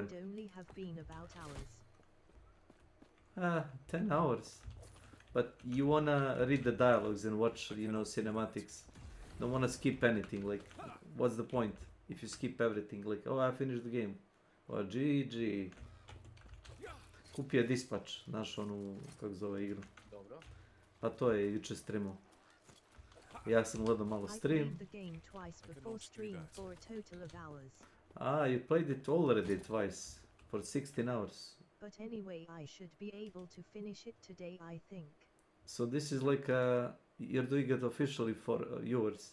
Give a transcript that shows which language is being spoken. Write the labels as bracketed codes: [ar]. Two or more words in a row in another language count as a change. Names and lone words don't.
[en] It would only have been about hours. 10 hours. But you wanna read the dialogues and watch, cinematics. Don't wanna skip anything. Like, what's the point if you skip everything? Like, oh, I finished the game. Or GG. [sr] Kupio je Dispatch, znaš onu, kako zove igru. Dobro. Pa to je juče streamao. Ja sam gledao malo stream. [en] I played the game twice before stream for a total of hours. You played it already twice for 16 hours. But anyway, I should be able to finish it today, I think. So this is like you're doing it officially for viewers.